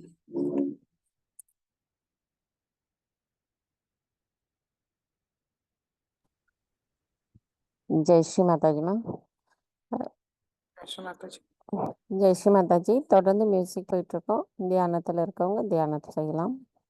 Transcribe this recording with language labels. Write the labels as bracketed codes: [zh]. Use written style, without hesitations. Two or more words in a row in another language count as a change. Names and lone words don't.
[hi] जय श्री माताजीमा. जय श्री माता जी. जय श्री माताजी. [ta] தொடர்ந்து மியூசிக் போயிட்டு இருக்கோம். தியானத்தில் இருக்கவங்க தியானத்தை செய்யலாம்.